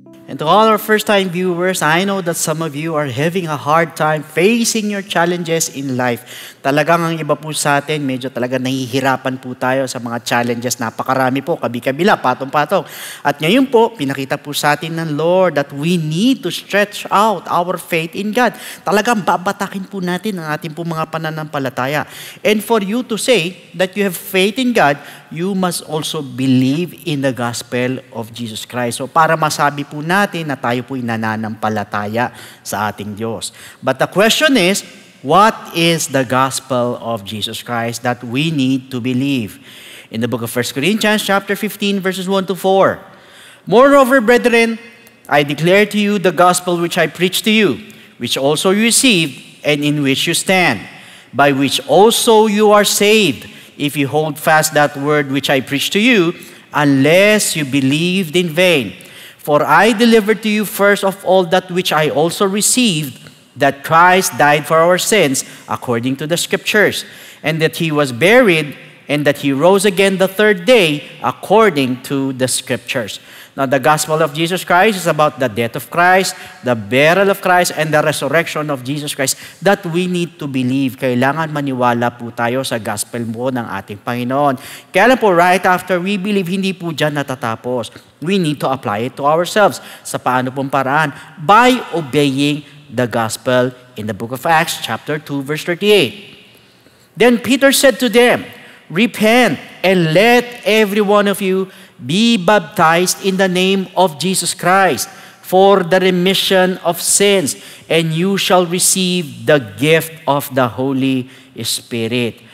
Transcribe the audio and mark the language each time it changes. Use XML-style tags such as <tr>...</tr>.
<en>And to all our first-time viewers, I know that some of you are having a hard time facing your challenges in life.</en> <tl>Talagang ang iba po sa atin, medyo talaga nahihirapan po tayo sa mga challenges. Napakarami po, kabi-kabila, patong-patong. At ngayon po, pinakita po sa atin ng Lord</tl> <en>that we need to stretch out our faith in God.</en> <tl>Talagang babatakin po natin ang ating po mga pananampalataya.</tl> <en>And for you to say that you have faith in God, you must also believe in the gospel of Jesus Christ.</en> <tl>So para masabi po natin na tayo po'y nananampalataya sa ating Diyos.</tl> <en>But the question is, what is the gospel of Jesus Christ that we need to believe? In the book of 1 Corinthians chapter 15 verses 1 to 4. Moreover, brethren, I declare to you the gospel which I preached to you, which also you received, and in which you stand, by which also you are saved, if you hold fast that word which I preached to you, unless you believed in vain. For I delivered to you first of all that which I also received, that Christ died for our sins according to the Scriptures, and that he was buried, and that He rose again the third day according to the Scriptures. Now, the gospel of Jesus Christ is about the death of Christ, the burial of Christ, and the resurrection of Jesus Christ that we need to believe.</en> <tl>Kailangan maniwala po tayo sa gospel po ng ating Panginoon. Kaya lang po,</tl> <en>right after we believe,</en> <tl>hindi po dyan natatapos.</tl> <en>We need to apply it to ourselves.</en> <tl>Sa paano pong paraan?</tl> <en>By obeying the gospel in the book of Acts, chapter 2, verse 38. Then Peter said to them, "Repent and let every one of you be baptized in the name of Jesus Christ for the remission of sins, and you shall receive the gift of the Holy Spirit."</en>